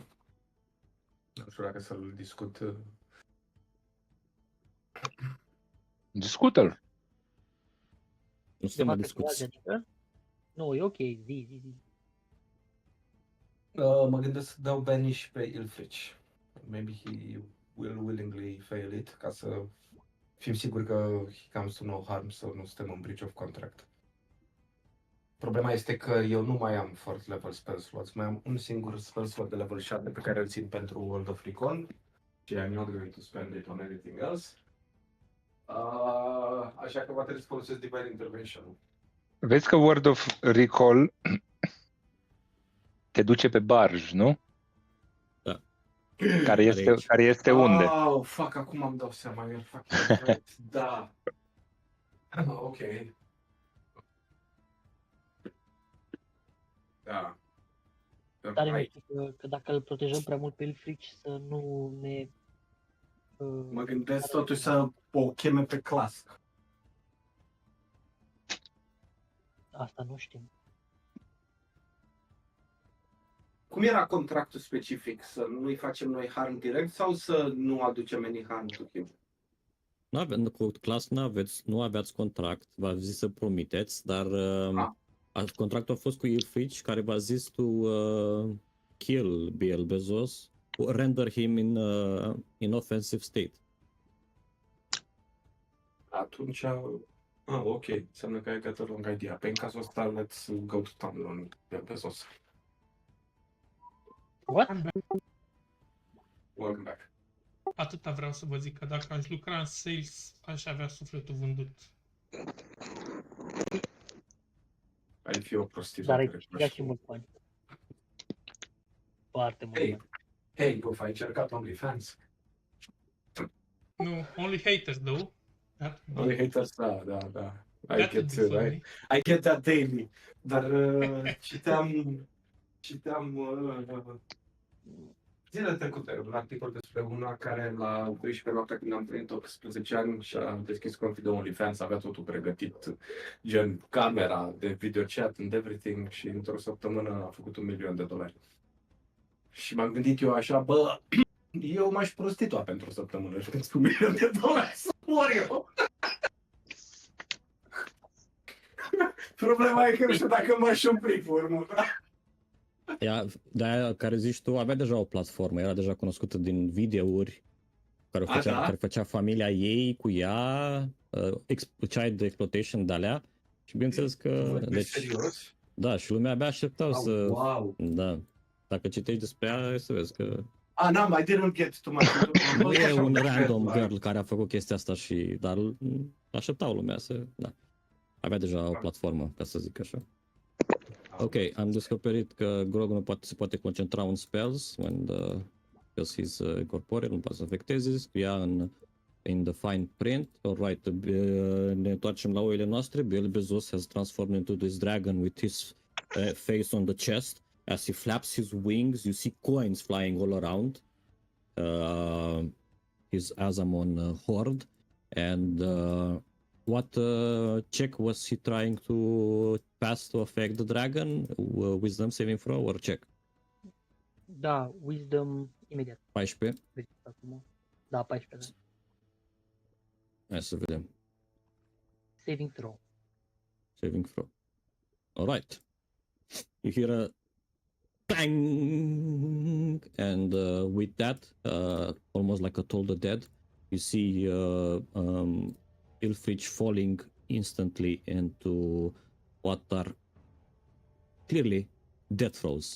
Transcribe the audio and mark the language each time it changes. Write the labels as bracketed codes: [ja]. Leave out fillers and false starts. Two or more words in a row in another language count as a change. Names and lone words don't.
[ro] Nu știu dacă să-l discut. Discută-l. Nu suntem la Ceva discuții. adică? Nu, e ok, zi. Mă gândesc să dau banish pe Ilfrich. [en] Maybe he will willingly fail it, [ro] ca să fim siguri că [en] he comes to no harm, [ro] să nu suntem în [en] breach of contract. [ro] Problema este că eu nu mai am [en] fourth level spell slots, [ro] mai am un singur [en] spell slot [ro] de level 7 pe care îl țin pentru World of Recon și [en] I'm not going to spend it on anything else. [ro] Așa că va trebui să folosesc Divine Intervention. Vezi că Word of Recall te duce pe barj, nu? Da. Care este unde? [en] Oh, fuck, [ro] acum am dau seama, [en] you're fucking right. [ro] Da. Ok. Da. Tare [en] Right. [ro] mișto că dacă îl protejăm prea mult pe Ilfrici să nu ne... Mă gândesc totuși să o cheme pe clasă. Asta nu știm. Cum era contractul specific? Să nu-i facem noi harm direct sau să nu aducem [en] any harm to him? [ro] Cu clas nu aveați contract, v-a zis să promiteți, dar contractul a fost cu Ilfrich, care v-a zis [en] to kill BL Bezos, render him in offensive state. [ro] Atunci... ok. Înseamnă că ai [en] got a wrong idea. [ro] Pe în cazul ăsta, [en] let's go to town on Bezos. What? I'm back. Welcome back. [ro] Atâta vreau să vă zic că dacă aș lucra în sales, aș avea sufletul vândut. Ai fi o Dar prostituată. ai câștigat și mulți bani. Foarte mult Hey. bani. Hei, Buf, ai încercat OnlyFans? Nu, [en] only haters, though. Only haters, da. I That would be funny. get that daily. [ro] Dar citeam zilele trecute un articol despre una care la 12 noaptea când am primit 18 ani și-a deschis cont de OnlyFans, avea totul pregătit, gen camera de [en] video chat and everything [ro] și într-o săptămână a făcut $1.000.000. Și m-am gândit eu așa, bă, eu m-aș prostitua pentru o săptămână și pentru $1.000.000 să mor eu. Problema e că nu știu dacă m-aș opri pe urmă, da? De-aia care zici tu, avea deja o platformă, era deja cunoscută din videouri care făcea familia ei cu ea, [en] child exploitation [ro] de alea și bineînțeles că... Deci, serios? Da, și lumea abia așteptau să... Wow. Da. Dacă citești despre ea, să vezi că... [en] I didn't get to much. [ro] Nu e un [en] random girl [ro] care a făcut chestia asta și... Dar așteptau lumea să... Da. Avea deja o platformă, ca să zic așa. Ok, am descoperit că Grog nu se poate concentra [en] on spells because he's corporeal, [ro] nu poate să afecteze, scria [en] in the fine print. Alright, [ro] ne întoarcem la oile noastre. [en] BL Bezos has transformed into this dragon with his face on the chest. As he flaps his wings, you see coins flying all around his Azamon horde. And what check was he trying to pass to affect the dragon? Wisdom saving throw or check? [ro] Da, Wisdom imediat. 14. Acum. Da, 14. Da. Hai să vedem. [en] Saving throw. Saving throw. Alright. You hear a bang, and with that, almost like a Toll the Dead, you see Ilfrich falling instantly into what are clearly death throes.